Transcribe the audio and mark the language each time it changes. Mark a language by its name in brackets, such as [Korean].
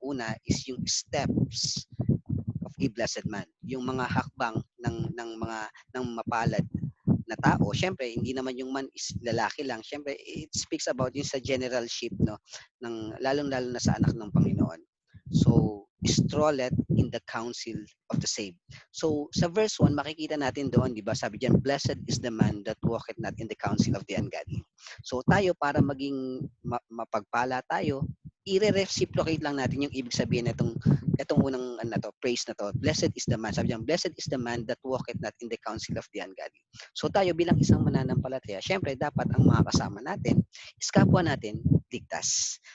[Filipino] Una is yung [English] steps of a blessed man, [Filipino] yung mga hakbang ng mapalad na tao. Syempre, hindi naman yung man is lalaki lang. Syempre, [English] it speaks about [Filipino] yung sa generalship, no, ng lalong-lalo na sa anak ng Panginoon. [English] So, strolleth in the counsel of the saved. So, [Filipino] sa verse 1, makikita natin doon, di ba? Sabi diyan, [English] blessed is the man that walketh not in the counsel of the ungodly. [Filipino] So, tayo, para maging mapagpala tayo, i-reciprocate lang natin yung ibig sabihin itong unang praise na to. [English] Blessed is the man. [Filipino] Sabi diyan, [English] blessed is the man that walketh not in the counsel of the ungodly. [Filipino] So, tayo bilang isang mananampalataya, syempre, dapat ang mga kasama natin is kapwa natin ligtas.